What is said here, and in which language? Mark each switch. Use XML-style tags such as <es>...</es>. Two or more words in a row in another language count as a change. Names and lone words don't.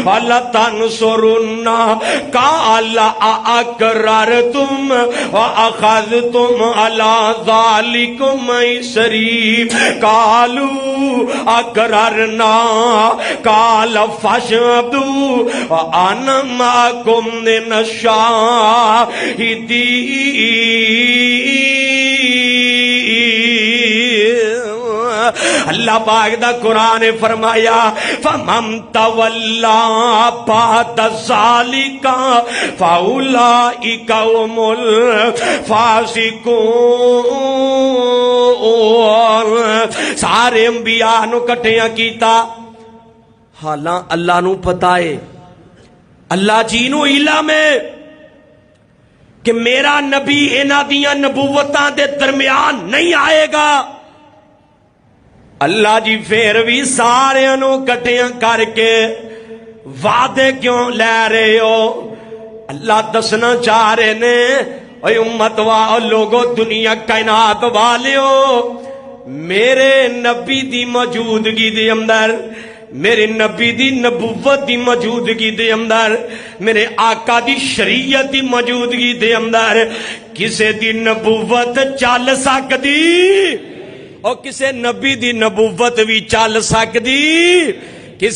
<ar>وَلَتَنصُرُنَّهُ قَالَ أَأَقْرَرْتُمْ وَأَخَذْتُمْ عَلَىٰ ذَلِكُمْ إِصْرِي قَالُوا أَقْرَرْنَا قَالَ فَاشْهَدُوا وَأَنَا مَعَكُمْ مِنَ الشَّاهِدِينَ.</ar> <pa>اللہ پاک دا قرآن فرمایا</pa> <ar>فَمَن تَوَلَّىٰ بَعْدَ ذَٰلِكَ فَأُولَٰئِكَ هُمُ الْفَاسِقُونَ.</ar> <pa>سارے انبیاء نو کٹھیاں کیتا، حالاں اللہ نو پتہ ہے، اللہ جی نو علم ہے کہ میرا نبی انہاں دیاں نبوتاں دے درمیان نہیں آئے گا. اللہ جی پھر بھی سارے نو کٹھیاں کر کے وعدے کیوں لے رہے ہو؟ اللہ دسنا چاہ رہے نے اے امت لوگو دنیا کائنات والیو میرے نبی دی موجودگی دے اندر میرے نبی دی نبوت دی موجودگی دے اندر میرے آقا دی شریعت دی موجودگی دے اندر کسے دی نبوت چل سکدی اور کسے نبی دی نبوت بھی چل سکدی کسے</pa>